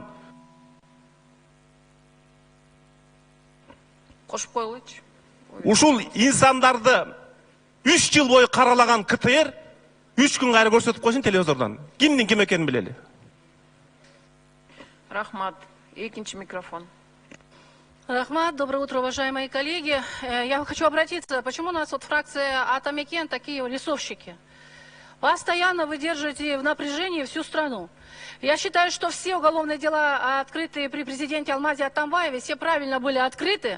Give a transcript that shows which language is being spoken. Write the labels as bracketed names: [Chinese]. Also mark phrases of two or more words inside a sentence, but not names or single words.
[Kyrgyz] Кошуп коелучу. ушул инсандарды 3 жыл бою каралаган КТР 3 күн кайра көрсөтүп койсун телевизордон. Кимдин ким экенин билели. Рахмат. Экинчи микрофон. Рахмат, [Russian] доброе утро, уважаемые коллеги. Я хочу обратиться, почему у нас вот фракция Атамекен такие лесовщики? Постоянно вы держите в напряжении всю страну. Я считаю, что все уголовные дела, открытые при президенте Алмазе Атамбаеве, все правильно были открыты.